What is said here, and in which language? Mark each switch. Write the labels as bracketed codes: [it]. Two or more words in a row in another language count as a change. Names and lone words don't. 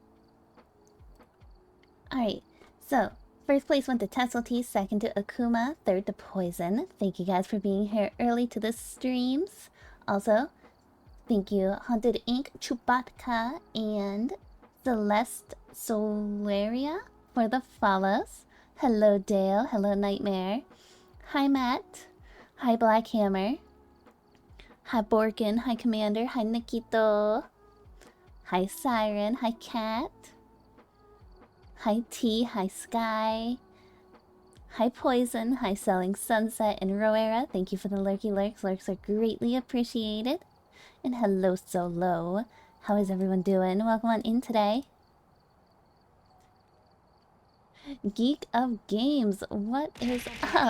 [en] Alright, so first place went to Tesselty, second to Akuma, third to Poison. Thank you guys for being here early to the streams. Also, thank you Haunted Ink, Chewbacca, and Celeste Solaria for the follows. Hello Dale, hello Nightmare. Hi Matt. Hi Black Hammer. Hi Borkin, hi Commander, hi Nikito. Hi Siren, hi Cat. Hi T, hi Sky. Hi Poison, hi Selling Sunset and Roera. Thank you for the lurky lurks. Lurks are greatly appreciated. And hello Solo. How is everyone doing? Welcome on in today. Geek of Games, what is up?